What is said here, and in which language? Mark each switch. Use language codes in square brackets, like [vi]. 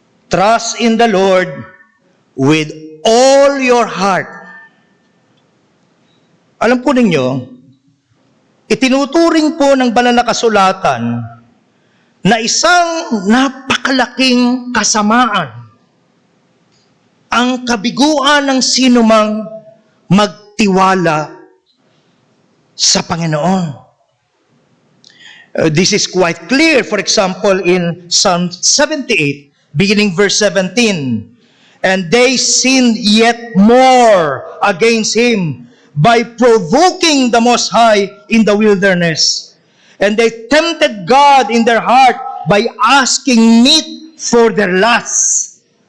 [en] Trust in the Lord with all your heart. [tl] Alam po ninyo, itinuturing po ng banal na kasulatan na isang napakalaking kasamaan ang kabiguan ng sinumang magtiwala sa Panginoon. [en] This is quite clear, for example, in Psalm 78, beginning verse 17. And they sinned yet more against him by provoking the Most High in the wilderness. And they tempted God in their heart by asking meat for their lusts.